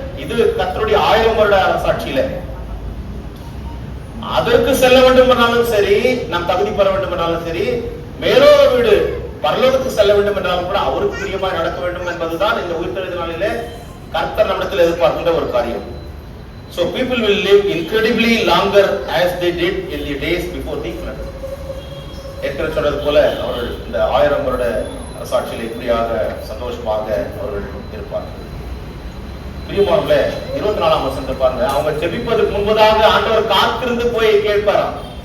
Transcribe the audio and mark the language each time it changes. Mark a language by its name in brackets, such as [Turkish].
[Tamil] இது கர்த்தருடைய 1000 வருட அரசாட்சியில. அதற்கு செல்ல வேண்டும் என்றாலும் சரி, நாம் தகுதி பெற வேண்டும் என்றாலும் சரி, மேலோக வீடு பரலோகத்துக்கு செல்ல வேண்டும் என்றாலும் கூட அவருக்கு பிரியமாய் நடக்க வேண்டும் என்பதுதான் இந்த உயிர்த்தெழுந்த நாளிலே கர்த்தர் நம்மிடத்தில் எதிர்பார்க்கின்ற ஒரு காரியம். [English] So people will live incredibly longer as they did in the days before the flood. [Tamil] ஏற்கனவே சொன்னது போல அவர்கள் இந்த 1000 வருட அரசாட்சியில் இப்படியாக சந்தோஷமாக அவர்கள் இருப்பார்கள். பிரியமானவர்களே, 24ஆம் வசனத்தை பாருங்க. அவங்க ஜெபிப்பதற்கு முன்பதாக ஆண்டவர் காத்திருந்து போய் கேட்பாராம்.